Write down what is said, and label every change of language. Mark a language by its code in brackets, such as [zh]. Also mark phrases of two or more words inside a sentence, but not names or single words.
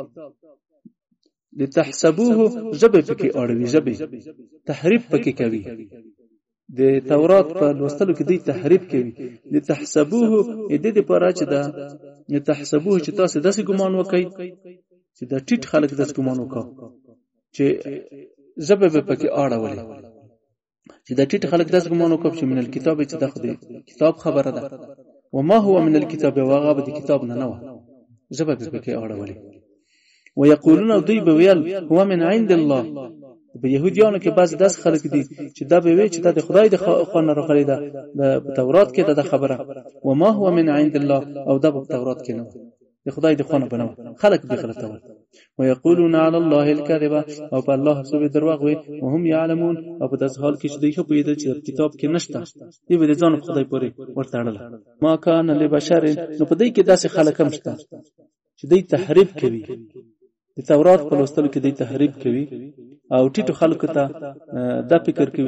[ps] لتحسبوه ژبه پکې اړوي ژبه تحریف پکې کوي د تورات په لوستلو کې دوی تحریف کوي لتحسبوه دې لپاره چې دا لتحسبوه چې تاسو داسې ګمان وکړئ چې دا ټیټ خلک داسې ګمان وکړي چې ژبه به پکې اړولې چې دا ټیټ خلک داسې ګمان وکړي چې [ar] من الکتاب [ps] چې دا خو کتاب خبره ده [ar] وما هو من الكتاب وغاب [ps] د کتاب نه و ژبه به پکې اړولې ويقولون دوی به ویل [ar] هو من عند الله [ps] په يهوديانو کې بعض داس خلک دي چې دا به وی چې دا د خدای د خوانه راغلي ده د تورات کې دا خبره [ar] وما هو من عند الله [ps] او دا په تورات کې نه د خدای د خوانه بنو خلک به غلطه وي [ar] ويقولون على الله الكذب [ps] او په الله سبحانه دروغ وي [ar] وهم يعلمون [ps] او په داس حال کې چې دوی خو په دې چې کتاب کې نشته دی به ځان خدای پورې ورته اړه [ar] ما کان لبشر [ps] نو په دې کې داسې خلک هم شته چې دوی تحریف کوي د تورات په لوستلو کې دوی تحریف کوي او ټیټو خلکو ته دا فکر کوي